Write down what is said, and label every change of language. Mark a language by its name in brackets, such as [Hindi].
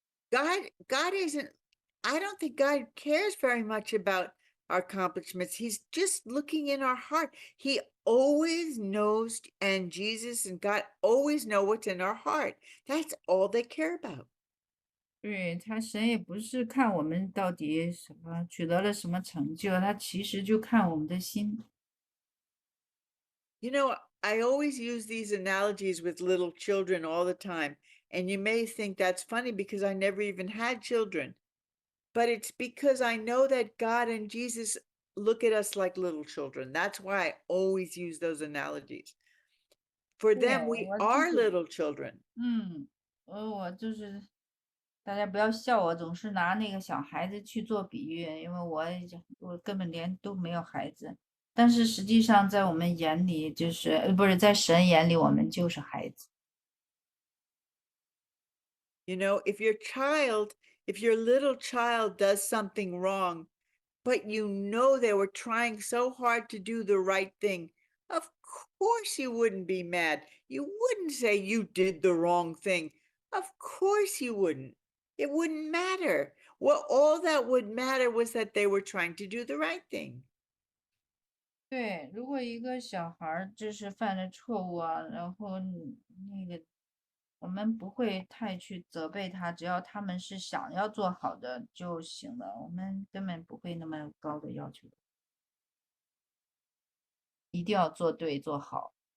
[English] God isn't, I don't think God cares very much about our accomplishments. He's just looking in our heart. He always knows, and Jesus and God always know what's in our heart. That's all they care about. [Chinese] 对，神也不是看我们到底取得了什么成就，他其实就看我们的心。 [English] I always use these analogies with little children all the time. And you may think that's funny because I never even had children. But it's because I know that God and Jesus look at us like little children. That's why I always use those analogies. For them, we are little children. [Chinese] 我就是大家不要笑我，总是拿那个小孩子去做比喻，因为我根本都没有孩子。但是实际上，在我们眼里，不是在神眼里，我们就是孩子。 [English] If your child if your little child does something wrong, but you know they were trying so hard to do the right thing, of course you wouldn't be mad. You wouldn't say you did the wrong thing. Of course you wouldn't. It wouldn't matter. Well, all that would matter was that they were trying to do the right thing. [Chinese] 对，如果一个小孩儿就是犯了错误啊，然后那个我们不会太去责备他，只要他们是想要做好的就行了，我们根本不会那么高的要求，一定要做对做好。